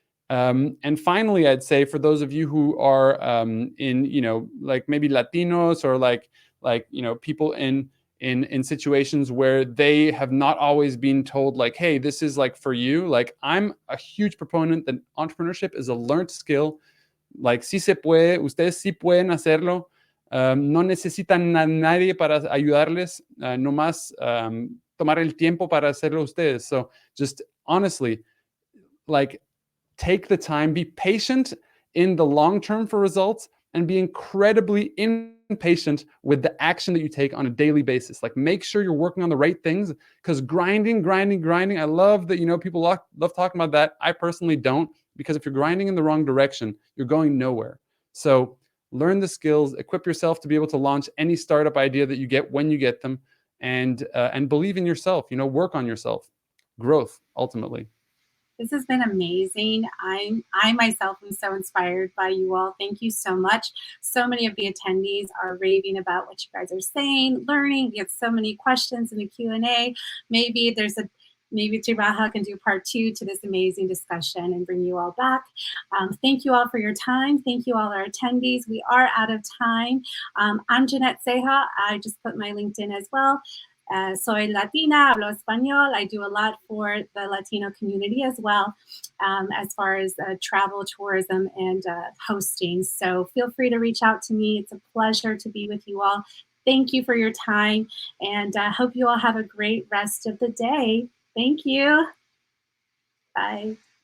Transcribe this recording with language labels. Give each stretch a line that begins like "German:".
English: And finally, I'd say for those of you who are in, like maybe Latinos, or like people in situations where they have not always been told, like, hey, this is like for you. Like, I'm a huge proponent that entrepreneurship is a learned skill.
Spanish: Like, sí se puede, ustedes sí pueden hacerlo. No necesitan a nadie para ayudarles, nomás tomar el tiempo para hacerlo ustedes.
English: So just honestly, like, take the time, be patient in the long term for results, and be incredibly impatient with the action that you take on a daily basis. Like, make sure you're working on the right things, because grinding. I love that, people love talking about that. I personally don't, because if you're grinding in the wrong direction, you're going nowhere. So learn the skills, equip yourself to be able to launch any startup idea that you get when you get them, and believe in yourself, work on yourself. Growth, ultimately. This has been amazing. I myself am so inspired by you all. Thank you so much. So many of the attendees are raving about what you guys are saying, learning. We get so many questions in the Q&A. Maybe Tribaja can do part 2 to this amazing discussion and bring you all back. Thank you all for your time. Thank you all our attendees. We are out of time. I'm Jeanette Ceja. I just put my LinkedIn as well.
Spanish: Soy Latina, hablo español.
English: I do a lot for the Latino community as well, as far as travel, tourism, and hosting. So feel free to reach out to me. It's a pleasure to be with you all. Thank you for your time, and I hope you all have a great rest of the day. Thank you. Bye.